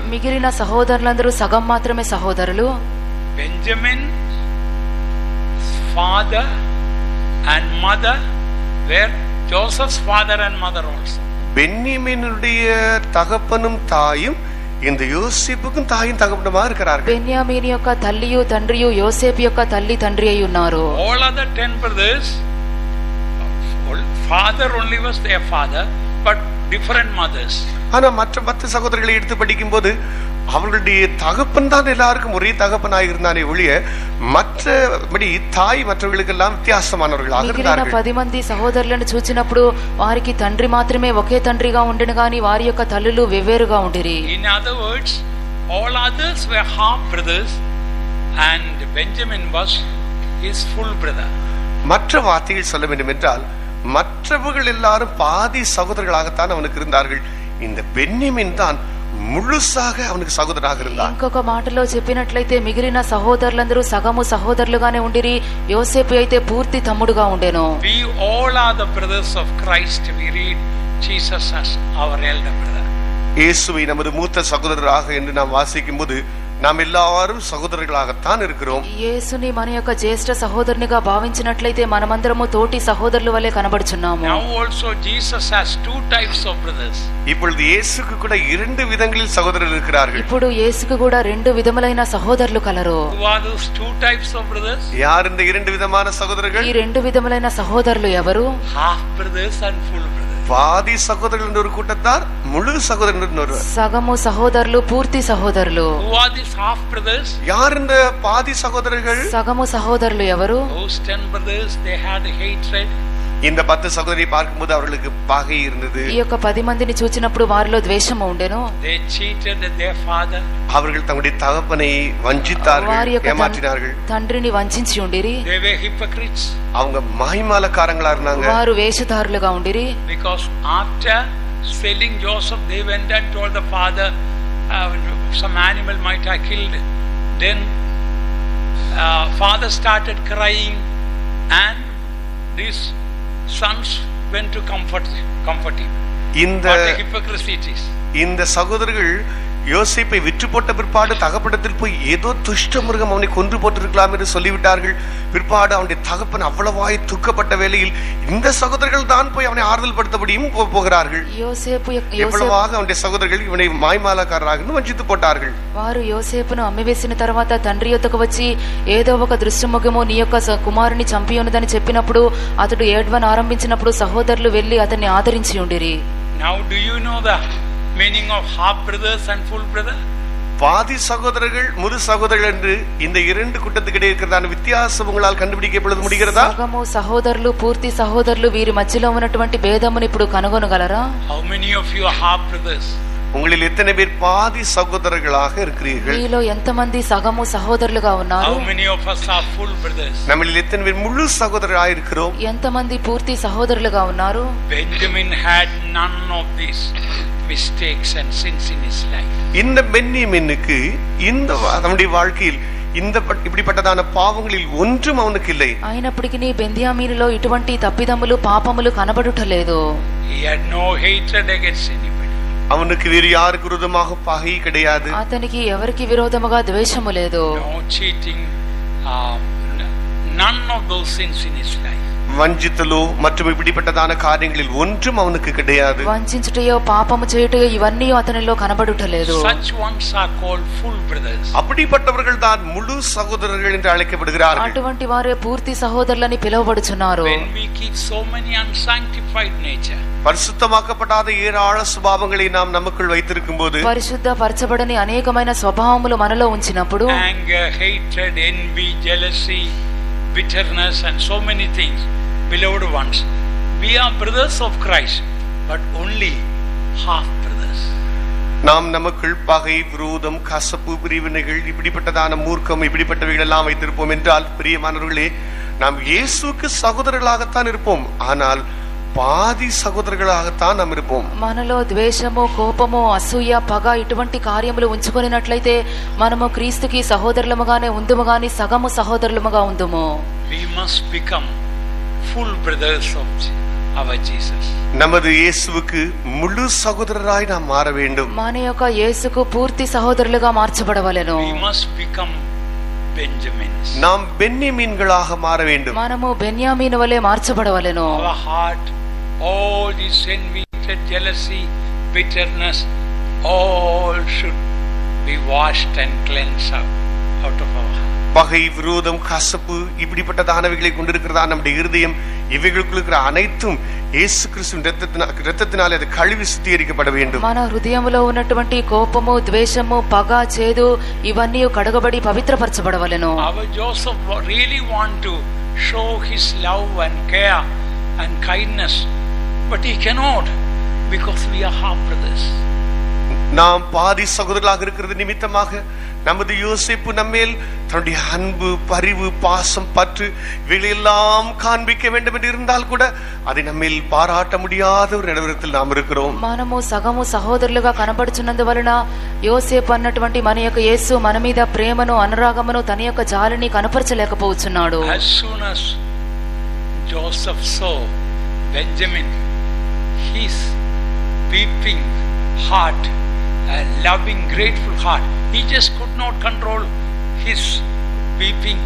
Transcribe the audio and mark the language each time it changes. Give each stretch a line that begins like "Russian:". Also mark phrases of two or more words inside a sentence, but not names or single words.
Telugu: మిగిలిన సహోదరులందరూ సగం మాత్రమే సహోదరులు.
English: Benjamin father and mother were Joseph's father and mother also.
Tamil: பென்யமீனுடைய தகப்பனும் தாயும் இந்த யோசேப்புக்கும் தாயும் தகப்பனுமா இருக்கிறார்கள்.
Telugu: బెన్యామీను యొక్క తల్లియు తండ్రియు యోసేపు యొక్క తల్లి తండ్రి అయి ఉన్నారు.
English: All other 10 brothers, father only was their father, but different mothers.
Tamil: ஆனா மற்ற 10 சகோதரர்களை எடுத்து படிக்கும்போது அவர்களுடைய தகப்பன் தான் எல்லாருக்கும் ஒரே தகப்பனாக இருந்தானே ஒழிய மற்றபடி தாய் மற்றவர்களுக்கெல்லாம் வித்தியாசமானவர்களாக இருந்தார்கள்.
Telugu: 10 మంది సహోదరులను చూచినప్పుడు వారికి తండ్రి మాత్రమే ఒకే తండ్రిగా ఉండెను గాని వారి యొక్క తల్లులు వెవ్వేరుగా ఉండిరి.
English: In other words, all others were half brothers and Benjamin was his full brother.
Tamil: மற்ற வார்த்தைகள் சொல்ல வேண்டும் என்றால் மற்றவர்கள் எல்லாரும் பாதி சகோதரர்களாகத்தான் அவனுக்கு இருந்தார்கள். இந்த பென்யமீன் தான் முழுசாக அவனுக்கு சகோதரனாக இருந்தார்.
Telugu: ఇంకొక మాటలో చెప్పినట్లయితే మిగిలిన సహోదరులందరూ సగము సహోదరులుగానే ఉండిరి. యోసేపు అయితే పూర్తి తమ్ముడుగా ఉండెను.
English: We all are the brothers of Christ. We read Jesus as our elder brother.
Tamil: இயேசுவை நமது மூத்த சகோதரராக என்று நாம் வாசிக்கும்போது நாம் எல்லாரும் சகோதரர்களாகத்தான் இருக்கிறோம்.
Telugu: యేసుని మన యొక్క జ్యేష్ఠ సహోదరునిగా భావించినట్లయితే మనమందరము తోటి సహోదరుల వలె కనబడుచున్నాము.
English: Now also Jesus has 2 types of brothers.
Tamil: இப்பொழுது இயேசுக்கு கூட 2 விதங்களில் சகோதரர்கள் இருக்கிறார்கள்.
Telugu: ఇప్పుడు యేసుకు కూడా 2 విధములైన సహోదరులు కలరు.
English: Who are those 2 types of brothers?
Tamil: யார் இந்த 2 விதமான சகோதரர்கள்?
Telugu: ఈ 2 విధములైన సహోదరులు ఎవరు?
English: Half brothers and full brothers.
Tamil: பாதி சகோதரர்கள் என்ற ஒரு கூட்டத்தார், முழு சகோதரர்கள் என்று ஒருவர்.
Telugu: సగము సహోదరులు పూర్తి సహోదరులు.
English: Who are these half brothers?
Tamil: யார் இந்த பாதி சகோதரர்கள்?
Telugu: సగము సహోదరులు ఎవరు?
English: Those 10 brothers, they had hatred.
Tamil: இந்த 10 சகோதரி பார்க்கும்போது அவர்களுக்கு பகை இருந்தது.
Telugu: ఈ యొక్క 10 మందిని చూచినప్పుడు వారిలో ద్వేషము ఉండెను.
English: They cheated their father.
Tamil: அவர்கள் தங்களுடைய தகப்பனை வஞ்சித்தார்கள், ஏமாற்றினார்கள்.
Telugu: తండ్రిని వంచించి ఉండిరి.
English: They were hypocrites.
Tamil: அவங்க மாய்மாலக்காரங்களா இருந்தாங்க.
Telugu: వారు వేషధారులుగా ఉండిరి.
English: Because after selling Joseph, they went and told the father some animal might have killed. Then father started crying and these sons went to comfort him. What a hypocrisy it is.
Tamil: இந்த சகோதரர்கள் யோசேப்பை விற்று போட்ட பிற்பாடு தகப்பனிடத்தில் போய் ஏதோ துஷ்ட மிருகம் அவனை கொன்று போட்டிருக்கலாம் என்று சொல்லிவிட்டார்கள். பிற்பாடு அவனுடைய தகப்பன் அவ்வளவாய் துக்கப்பட்ட வேளையில் இந்த சகோதரர்கள் தான் போய் அவனை ஆறுதல் படுத்தபடியும் போகிறார்கள். எவ்வளவாக அவனுடைய சகோதரர்கள் இவனை மாய்மாலக்காரராக வஞ்சித்து போட்டார்கள்.
Telugu: వారు యోసేపును అమ్మివేసిన తర్వాత తండ్రి యొద్దకు వచ్చి ఏదో ఒక దృశ్యముఖము నీ యొక్క కుమారుని చంపి ఉన్నదని చెప్పినప్పుడు అతడు ఏడ్వను ఆరంభించినప్పుడు సహోదరులు వెళ్లి అతన్ని ఆదరించి ఉండిరి.
English: Now do you know the meaning of half brothers and full brother?
Tamil: பாதி சகோதரர்கள் முழு சகோதரர்கள் என்று இந்த 2 கூட்டத்துக்கிடையே இருக்கிறதான வித்தியாசம் உங்களால் கண்டுபிடிக்கப்பட முடிகிறதா?
Telugu: సగము సహోదరులు పూర్తి సహోదరులు వీరి మధ్యలో ఉన్నటువంటి భేదమును ఇప్పుడు కనుగొనగలరా?
English: How many of you are half brothers?
Tamil: உங்களில் எத்தனை பேர் பாதி சகோதரர்களாக இருக்கிறீர்கள்?
Telugu: మీలో ఎంతమంది సగము సహోదరులుగా ఉన్నారు?
English: How many of us are full brothers?
Tamil: நம்மில் எத்தனை பேர் முழு சகோதரராக இருக்கிறோம்?
Telugu: ఎంతమంది పూర్తి సహోదరులుగా ఉన్నారు?
English: Benjamin had none of these mistakes and sins in his life.
Tamil: இந்த பென்யமீனுக்கு இந்த அவனுடைய வாழ்க்கையில் இந்த இப்படிப்பட்டதான பாவங்களில் ஒன்றும் அவனுக்கு இல்லை.
Telugu: అయినప్పటికీ బెన్యామీనులో ఇటువంటి తప్పిదములు పాపములు కనబడుటలేదు.
English: He had no hatred against anybody.
Tamil: அவனுக்கு வேறு யாருக்கு விரோதமாக பகை கிடையாது.
Telugu: అతనికి ఎవరికి విరోధముగా ద్వేషము లేదు.
English: No cheating, none of those sins in his life.
Tamil: வஞ்சித்தலோ மற்றும் இப்படிப்பட்டதான காரியங்களில் ஒன்றும் அவனுக்கு கிடையாது.
Telugu: వంచించుటయో పాపము చేయుటయో ఇవన్నీ అతనిలో కనబడుటలేదు.
English: Such ones are called full brothers.
Tamil: அப்படிப்பட்டவர்கள் தான் முழு சகோதரர்கள் என்று அழைக்கப்படுகிறார்கள்.
Telugu: అటువంటి వారే పూర్తి సహోదరులని పిలువబడుచున్నారు.
English: When we keep so many unsanctified nature,
Tamil: பரிசுத்தமாக்கப்படாத ஏராள சுபாவங்களை நாம் நமக்குள் வைத்திருக்கும்போது,
Telugu: పరిశుద్ధ పరచబడని అనేకమైన స్వభావములు మనలో ఉంచినప్పుడు,
English: anger, hatred, envy, jealousy, bitterness and so many things, beloved ones, we are brothers of Christ but only half brothers.
Tamil: நாம் நமக்குள் பகை, விரோதம், கசப்பு, பிரிவினைகள், இப்படிப்பட்டதான மூர்க்கம், இப்படிப்பட்டவைகள் எல்லாம் வைத்திருப்போம் என்றால் பிரியமானவர்களே, நாம் இயேசுவுக்கு சகோதரர்களாகத்தான் இருப்போம், ஆனால் பாதி సహోదరులాగతాన్ நாம் இருப்போம்.
Telugu: మనలో ద్వేషము, కోపము, అసూయ, పగ ఇటువంటి కార్యములు ఉంచుకొనినట్లయితే మనము క్రీస్తుకి సహోదరులముగానే ఉందుము గాని సగము సహోదరులముగా ఉందుము.
English: We must become full brothers of our Jesus.
Tamil: நமது இயேசுவுக்கு முழு சகோதரராய் நாம் மாற வேண்டும்.
Telugu: మన యొక్క యేసుకు పూర్తి సహోదరులుగా మార్చబడవలెను.
English: We must become Benjamins.
Tamil: நாம் பென்யமீன்களாக மாற வேண்டும்.
Telugu: మనము బెన్యామీను వలె మార్చబడవలెను.
English: Our heart, all this envy, jealousy, bitterness, all should be washed and cleansed out of our heart.
Tamil: பகை, விரோதம், கசப்பு இப்படிப்பட்டதானவைகளை கொண்டிருக்கிறதா நம்முடைய இருதயம், இவைகளுக்குள் இருக்கிற அனைத்தும் இயேசு கிறிஸ்துவின் இரத்தத்தினாலே அது கழுவி சுத்திகரிக்கப்பட வேண்டும்.
Telugu: మన హృదయములో ఉన్నటువంటి కోపము, ద్వేషము, పగ, చేదు ఇవన్నీ కడగబడి పవిత్రపరచబడవలెను.
English: Our Joseph really want to show his love and care and kindness, but he cannot because we are half brothers.
Tamil: நாம் பாதி சகோதரர்களாக இருக்கிறது நிமித்தமாக நமது யோசேப்பு நம்மேல் தன்னுடைய அன்பு, பரிவு, பாசம், பற்று இவைகளெல்லாம் காண்பிக்க வேண்டும் என்று இருந்தால் கூட அதை நம்மேல் பாராட்ட முடியாத ஒரு நிலவரத்தில் நாம் இருக்கிறோம்.
Telugu: మనము సగము సహోదరులుగా కనబడుచున్నందువలన యోసేపు అన్నటువంటి మన యొక్క యేసు మన మీద ప్రేమను, అనురాగమును, తన యొక్క జాలిని కనపరచలేకపోతున్నాడు.
English: As soon as Joseph saw Benjamin, his weeping heart, a loving, grateful heart, he just could not control his weeping.